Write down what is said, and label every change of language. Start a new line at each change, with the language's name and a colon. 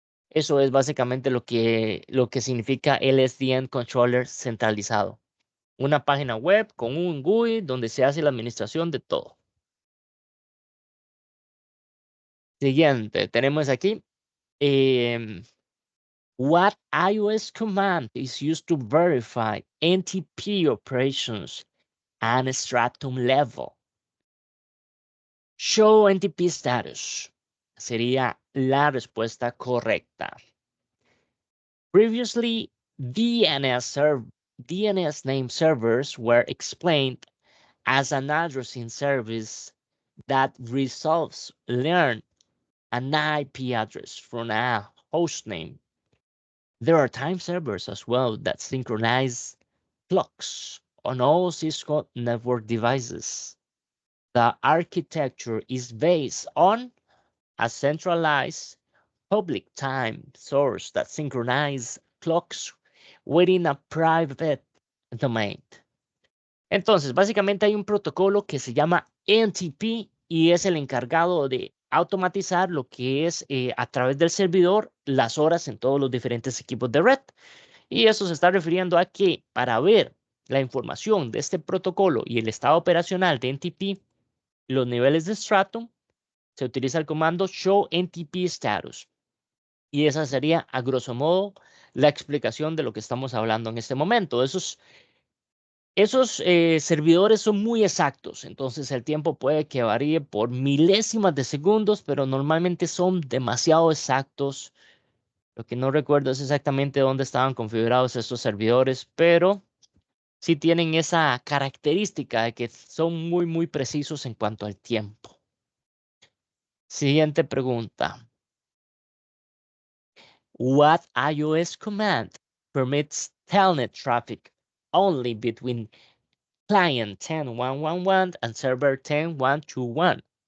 Spanish: Eso es básicamente lo que significa el SDN controller centralizado. Una página web con un GUI donde se hace la administración de todo. Siguiente, tenemos aquí.
English: What iOS command is used to verify NTP operations at stratum level?
Spanish: Show NTP status sería la respuesta correcta.
English: Previously, DNS name servers were explained as an addressing service that learn an IP address from a host name. There are time servers as well that synchronize clocks on all Cisco network devices. The architecture is based on a centralized public time source that synchronizes clocks within a private domain.
Spanish: Entonces, básicamente hay un protocolo que se llama NTP y es el encargado de automatizar lo que es a través del servidor las horas en todos los diferentes equipos de red. Y eso se está refiriendo a que para ver la información de este protocolo y el estado operacional de NTP, los niveles de stratum, se utiliza el comando show NTP status. Y esa sería, a grosso modo, la explicación de lo que estamos hablando en este momento. Esos servidores son muy exactos, entonces el tiempo puede que varíe por milésimas de segundos, pero normalmente son demasiado exactos. Lo que no recuerdo es exactamente dónde estaban configurados estos servidores, pero sí tienen esa característica de que son muy precisos en cuanto al tiempo. Siguiente pregunta.
English: What iOS command permits telnet traffic only between client 10.1.1.1 and server 10.1.2.1?